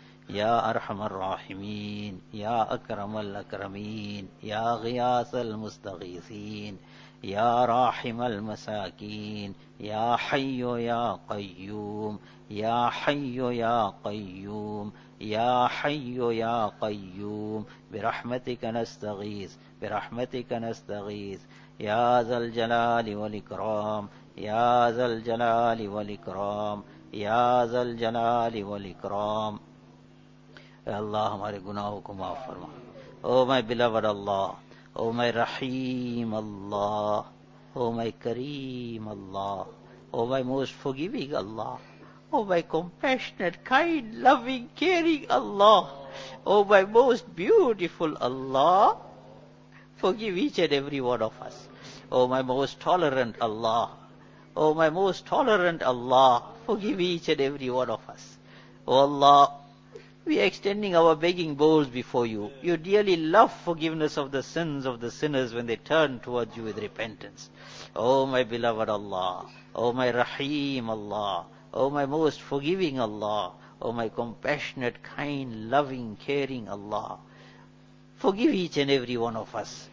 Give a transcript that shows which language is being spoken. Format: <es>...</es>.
<ar>يا أرحم الراحمين، يا أكرم الأكرمين، يا غياث المستغيثين، يا راحم المساكين، يا حي يا قيوم، يا حي يا قيوم، يا حي يا قيوم، برحمتك نستغيث، برحمتك نستغيث. يا ذا الجلال والإكرام، يا ذا الجلال والإكرام، يا ذا الجلال والإكرام.</ar> <ur>اے اللہ ہمارے گناہوں کو معاف فرما.</ur> <en>O my beloved Allah, O my Rahim Allah, O my Karim Allah, O my most forgiving Allah, O my compassionate kind loving caring Allah, O my most beautiful Allah, forgive each and every one of us. O my most tolerant Allah, O my most tolerant Allah, forgive each and every one of us.</en> <ur>O Allah,</ur> <en>we are extending our begging bowls before you. You dearly love forgiveness of the sins of the sinners when they turn towards you with repentance. Oh my beloved Allah, oh my Rahim Allah, oh my most forgiving Allah, oh my compassionate, kind, loving, caring Allah, forgive each and every one of us.</en>